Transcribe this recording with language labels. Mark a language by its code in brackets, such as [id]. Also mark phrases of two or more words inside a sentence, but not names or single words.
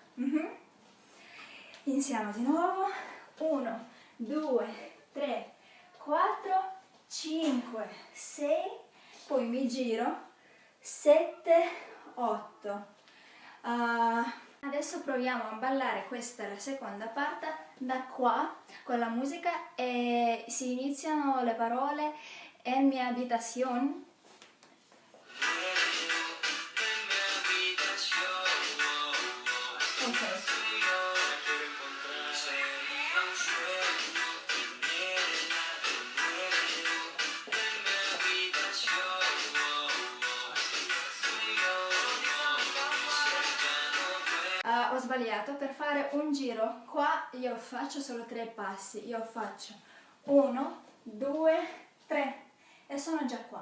[it] Iniziamo di nuovo. 1, 2, 3, 4, 5, 6, poi mi giro 7, 8. Adesso proviamo a ballare, questa è la seconda parte, da qua con la musica e si iniziano le parole [es] en mi habitación. [it] Ok. Ho sbagliato, per fare un giro qua io faccio solo 3 passi, io faccio 1, 2, 3 e sono già qua.